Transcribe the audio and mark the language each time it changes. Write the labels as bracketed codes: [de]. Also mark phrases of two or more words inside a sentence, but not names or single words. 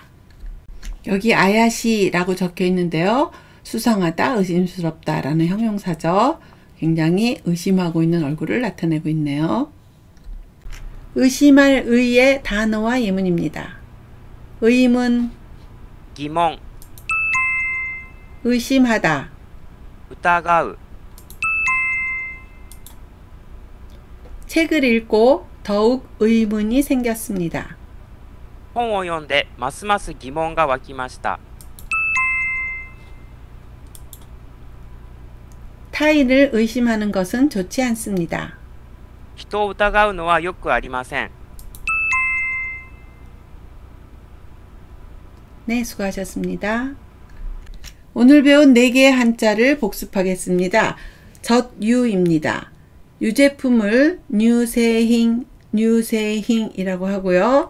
[ko] 여기 아야시라고 적혀 있는데요. 수상하다, 의심스럽다 라는 형용사죠. 굉장히 의심하고 있는 얼굴을 나타내고 있네요. 의심할 의의 단어와 예문입니다. 의문, [ja] 疑問、 [ko] 의심하다, [ja] 疑う、 [ko] 책을 읽고 더욱 의문이 생겼습니다. [ja] 本を読んでますます疑問が湧きました。 [ko] 타인을 의심하는 것은 좋지 않습니다. [ja] 人を疑うのはよくありません。 [ko] 네, 수고하셨습니다. 오늘 배운 4개의 한자를 복습하겠습니다. 젖유입니다. 유제품을 뉴세힝이라고 하고요.